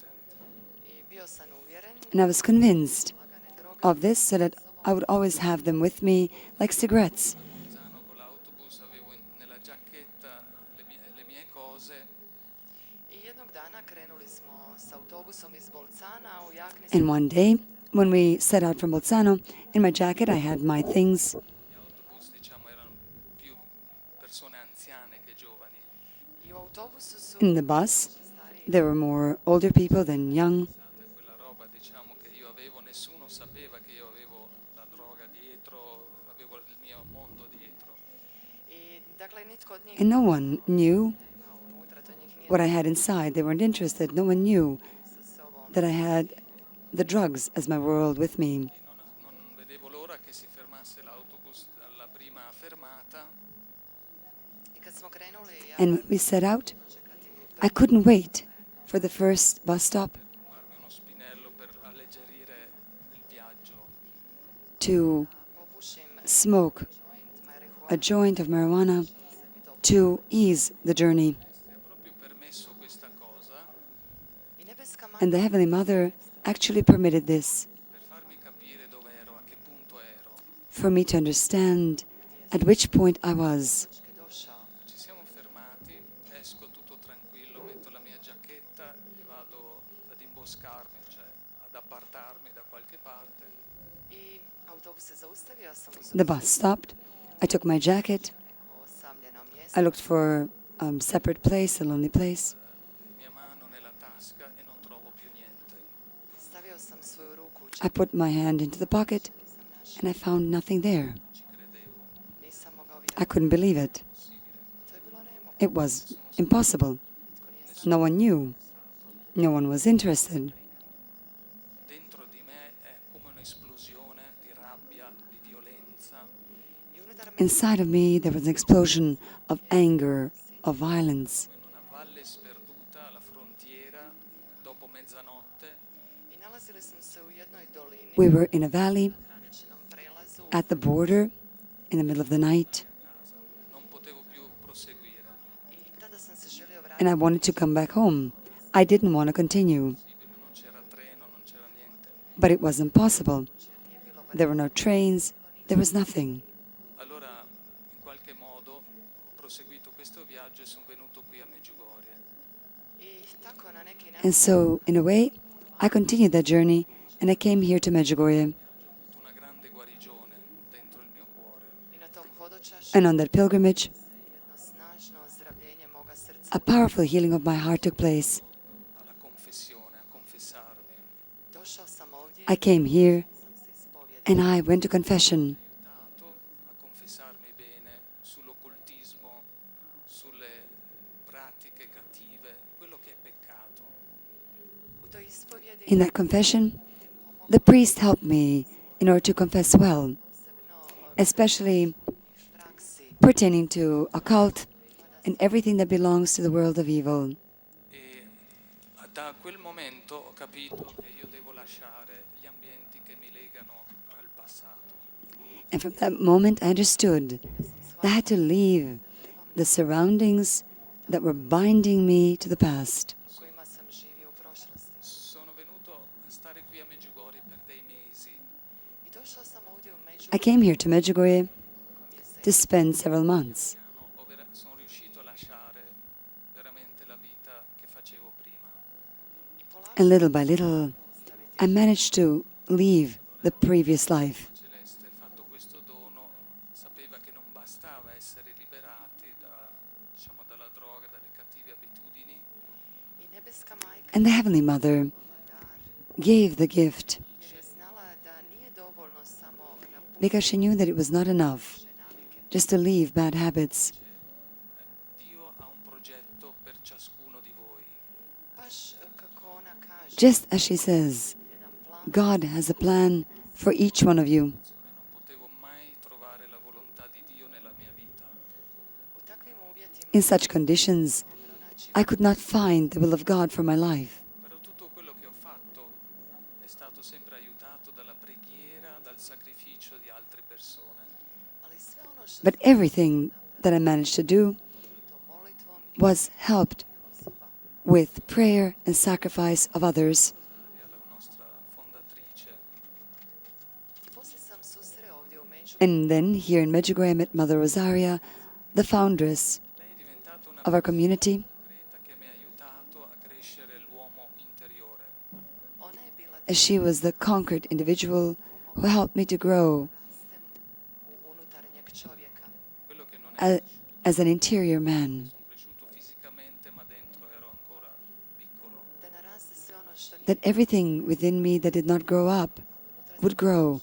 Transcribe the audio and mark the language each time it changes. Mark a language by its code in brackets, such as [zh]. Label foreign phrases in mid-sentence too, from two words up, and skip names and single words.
[hr] i bio sam uvjeren [en] And I was convinced [hr] lagane droge [en] of this so that I would always have them with me like cigarettes. [it] Bolzano con l'autobus avevo nella giacchetta le mie cose. [hr] i jednog dana krenuli smo s autobusom iz Bolcana u jakni [en] And one day, when we set out from Bolzano, in my jacket I had my things. [it] Gli autobus, diciamo, erano più persone anziane che giovani. [hr] i u autobusu su [en] In the bus, there were more older people than young. [it] Pensate a quella roba, diciamo, che io avevo, nessuno sapeva che io avevo la droga dietro, avevo il mio mondo dietro. [hr] i dakle nitko od njih [en] And no one knew [hr] imao unutra, to njih nije [en] what I had inside. They weren't interested. No one knew [hr] sa sobom. [en] that I had the drugs as my world with me. [it] Non vedevo l'ora che si fermasse l'autobus alla prima fermata. [hr] I kad smo krenuli, ja [en] And when we set out, [hr] čekati [en] I couldn't wait for the first bus stop [it] Fumarmi uno spinello per alleggerire il viaggio. [hr] to popušim [en] smoke [hr] joint marihuana, [en] a joint of marijuana [hr] sebi to [en] to ease the journey. [it] Mi ha proprio permesso questa cosa [hr] i nebeska [en] And [hr] matka [en] the Heavenly Mother actually permitted this [it] per farmi capire dove ero, a che punto ero. [en] for me to understand at which point I was. [hr] je došao. [it] Ci siamo fermati, esco tutto tranquillo, metto la mia giacchetta e vado ad imboscarmi, cioè ad appartarmi da qualche parte. [hr] I autobus se zaustavio, ja sam [en] The bus stopped. I took my jacket. [hr] u osamljenom mjestu. [en] I looked for a separate place, a lonely place. [it] Mia mano nella tasca e non trovo più niente. [hr] Stavio sam svoju ruku u [en] I [hr] džep, [en] put my hand into the pocket [hr] nisam našao, [en] and I found nothing there. [it] Ci credevo, [hr] nisam mogao [en] I [hr] vjerovati. [en] couldn't believe it. [hr] To je bilo nemoguće. [en] It was impossible. [hr] Nitko nije znao. [en] No one knew. No one was interested. [it] dentro di me è come un'esplosione di rabbia, di violenza. [hr] I unutar me [en] Inside of me, there was an explosion of anger, of violence. [it] Come in una valle sperduta alla frontiera, dopo mezzanotte, [hr] i nalazili smo se u jednoj dolini, We were in a valley graničnom prelazu, [en] at the border in the middle of the night, [it] casa, non potevo più proseguire. [hr] i tada sam se želio [en] and I [hr] vratiti. [en] wanted to come back home. I didn't want to continue, [it] Non c'era treno, non c'era niente. [en] but it was impossible. [hr] Nije bilo [en] There were no trains, there was nothing. [it] Allora, in qualche modo, ho proseguito questo viaggio e sono venuto qui a Medjugorje. [hr] I tako na neki način [en] And so, in a way, I continued that journey, and I came here to Medjugorje. [it] Ho avuto una grande guarigione dentro il mio cuore. [hr] i na tom hodočašću [en] And on that pilgrimage, [hr] jedno snažno ozdravljenje moga srca. [en] a powerful healing of my heart took place. [it] Alla confessione, a confessarmi. [hr] Došao sam ovdje, [en] I came here, [hr] sam se ispovjedao. [en] and I went to confession. [it] Aiutato a confessarmi bene sull'occultismo, sulle pratiche cattive, quello che è peccato. [hr] U toj ispovjedi [en] In that confession, the priest helped me in order to confess well, [hr] posebno [en] especially [hr] praksi [en] pertaining to occult and everything that belongs to the world of evil. [it] E da quel momento ho capito che io devo lasciare gli ambienti che mi legano al passato. [en] And from that moment, I understood that I had to leave the surroundings that were binding me to the past. [hr] u kojima sam živio u prošlosti. [it] Sono venuto a stare qui a Medjugorje per dei mesi. [hr] I došao sam ovdje u Među [en] I came here to Medjugorje to spend several months. [it] Sono riuscito a lasciare veramente la vita che facevo prima. [hr] i polako [en] And little by little, I managed to leave the previous life. [it] Celeste, fatto questo dono, sapeva che non bastava essere liberati diciamo, dalla droga, dalle cattive abitudini, [hr] i nebeska majka [en] And the Heavenly Mother [hr] dar, [en] gave the gift [hr] jer je znala da nije dovoljno samo napustiti [en] because she knew that it was not enough [hr] navike. [en] just to leave bad habits. [it] Dio ha un progetto per ciascuno di voi. [hr] Baš kako ona kaže, [en] Just as she says, [hr] jedan plan [en] God has a plan for each one of you. [it] Non potevo mai trovare la volontà di Dio nella mia vita. [en] In such conditions, I could not find the will of God for my life. [it] Però tutto quello che ho fatto è stato sempre aiutato dalla preghiera, dal sacrificio di altre persone. [en] But everything that I managed to do was helped with prayer and sacrifice of others. [it] La nostra fondatrice. [en] And then here in Medjugorje I met Mother Rosaria, the foundress [it] Lei è diventata una [en] of our community, [it] concreta che mi ha aiutato a crescere l'uomo interiore. [en] as she was the conquered individual who helped me to grow [it] Quello che non è [en] as an interior man, [it] cresciuto fisicamente, ma dentro ero ancora piccolo. [en] that everything within me that did not grow up would grow.